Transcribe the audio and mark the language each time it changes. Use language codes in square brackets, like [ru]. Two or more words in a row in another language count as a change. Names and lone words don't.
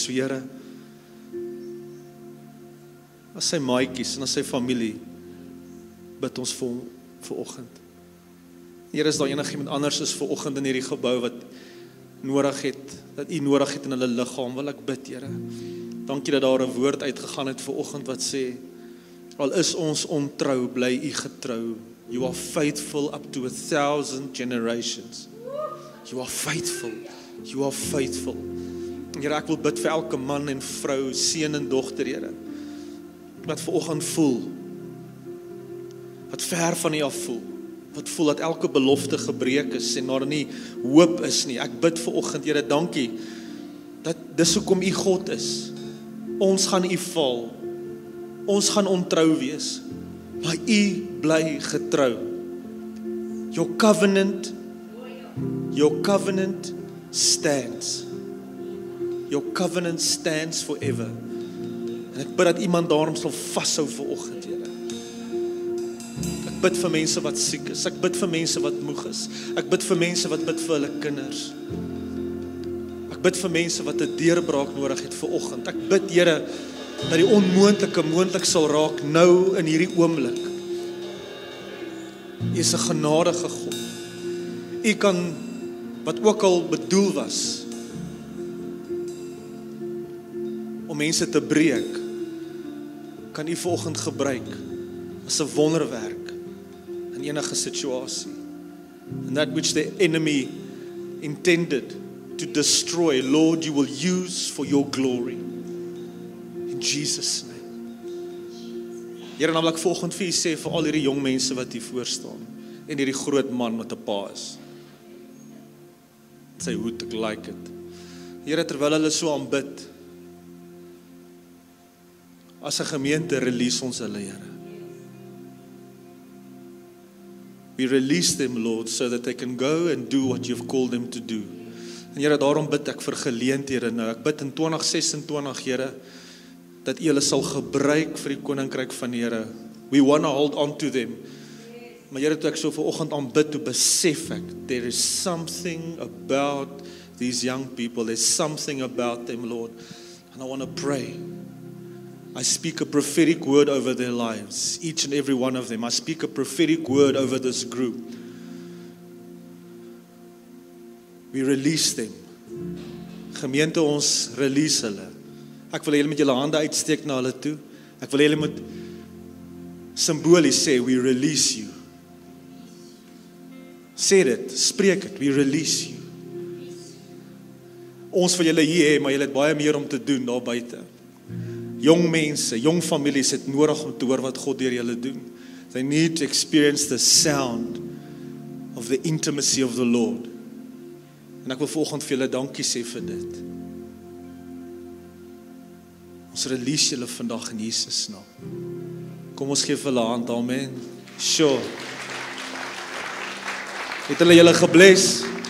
[af] So Here, as sy maatjies en as sy familie, bid ons vir hom vanoggend. Here, is daar enigiemand anders is vanoggend in hierdie gebou wat nodig het, dat U nodig het in hulle liggaam, wil ek bid, Here. Dankie dat daar 'n woord uitgegaan het vanoggend wat sê, al is ons ontrou, bly U getrou. [en] You are faithful up to 1,000 generations. You are faithful. You are faithful. [af] Here, ek wil bid vir elke man en vrou, seun en dogter, Here, wat vanoggend voel, wat ver van U af voel, wat voel dat elke belofte gebreek is en daar nie hoop is nie. Ek bid vanoggend, Here, dankie, dat dis hoekom U God is. Ons gaan U val, ons gaan ontrou wees, maar U bly getrou. [en] Your covenant stands. Your covenant stands forever. [af] En ek bid dat iemand daarom sal vashou vanoggend, Here. Ek bid vir mense wat siek is, ek bid vir mense wat moeg is, ek bid vir mense wat bid vir hulle kinders. Ek bid vir mense wat 'n deurbraak nodig het vanoggend. Ek bid, Here, dat die onmoontlike moontlik sal raak nou in hierdie oomblik. U is 'n genadige God. U kan wat ook al bedoel was om mense te breek, kan U vanoggend gebruik as 'n wonderwerk in enige situasie. [en] And that which the enemy intended to destroy, Lord, you will use for your glory. In Jesus' name. [af] Here, nou wil ek vanoggend vir U sê, vir al hierdie jong mense wat hier voor staan, en hierdie groot man wat 'n pa is. Sy hoed, ek [en] like it. [af] Here, terwyl hulle so aanbid, as 'n gemeente release ons hulle, Here. [en] We release them, Lord, so that they can go and do what you've called them to do. [af] En Here, daarom bid ek vir geleenthede nou. Ek bid in 2026, Here, dat U hulle sal gebruik vir die koninkryk van die Here. [en] We want to hold on to them. [af] Maar Here, toe ek so vanoggend aanbid, toe besef ek, [en] there is something about these young people, there's something about them, Lord. And I want to pray. I speak a prophetic word over their lives, each and every one of them. I speak a prophetic word over this group. We release them. [af] Gemeente, ons release hulle. Ek wil julle met julle hande uitsteek na hulle toe. Ek wil julle moet simbolies sê, [en] we release you. [af] Sê dit, spreek dit, [en] we release you. [af] Ons wil julle hier hê, maar julle het baie meer om te doen daar buite. Jong mense, jong families het nodig om te hoor wat God deur julle doen. [en] They need to experience the sound of the intimacy of the Lord. [af] En ek wil vanoggend vir julle dankie sê vir dit. Ons release julle vandag in Jesus naam. Kom ons gee vir hulle hand, amen. Sure. Het hulle julle gebless?